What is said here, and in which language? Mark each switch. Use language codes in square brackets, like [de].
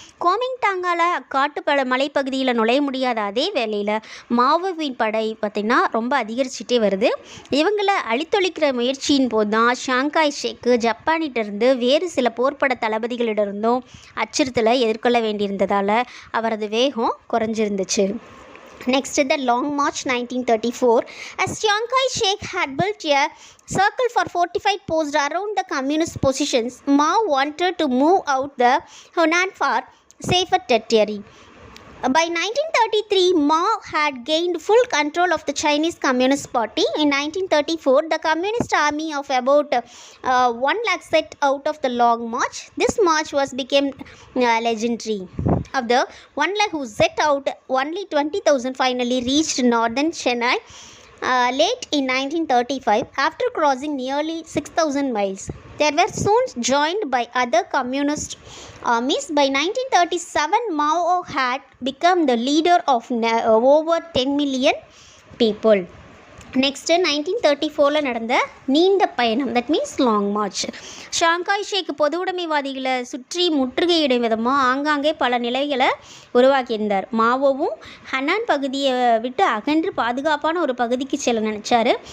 [ta] கோமின்டாங்கால் காட்டு மலைப்பகுதியில் நுழைய முடியாத அதே வேளையில் மாவோவின் படை பார்த்திங்கன்னா ரொம்ப அதிகரிச்சுட்டே வருது. இவங்களை அழித்தொழிக்கிற முயற்சியின் போது தான் ஷாங்காய் ஷேக்கு ஜப்பானிட்டிருந்து வேறு சில போர்ப்பட தளபதிகளிடமிருந்தும் அச்சுறுத்தலை எதிர்கொள்ள வேண்டியிருந்ததால் அவரது வேகம் குறைஞ்சிருந்துச்சு. [en] Next, the Long March 1934. As Chiang Kai-shek had built a circle for fortified posts around the communist positions, Mao wanted to move out the Hunan for safer territory. By 1933, Mao had gained full control of the Chinese Communist Party. In 1934, the Communist army of about 1 lakh set out of the Long March. This march became legendary. Of the 1 lakh who set out, only 20,000 finally reached northern Chennai late in 1935 after crossing nearly 6,000 miles. They were soon joined by other communist armies. By 1937, Mao had become the leader of over 10 million people. [ta] Next 1934 நடந்த நீண்ட பயணம், [en] That means long march. [ta] Shanghai ஷேக் பொது உடைமைவாதிகளை சுற்றி முற்றுகையிடும் விதமாக ஆங்காங்கே பல நிலைகளை உருவாக்கியிருந்தார். மாவோவும் ஹனான் பகுதியை விட்டு அகன்று பாதுகாப்பான ஒரு பகுதிக்கு செல்ல நினச்சார்.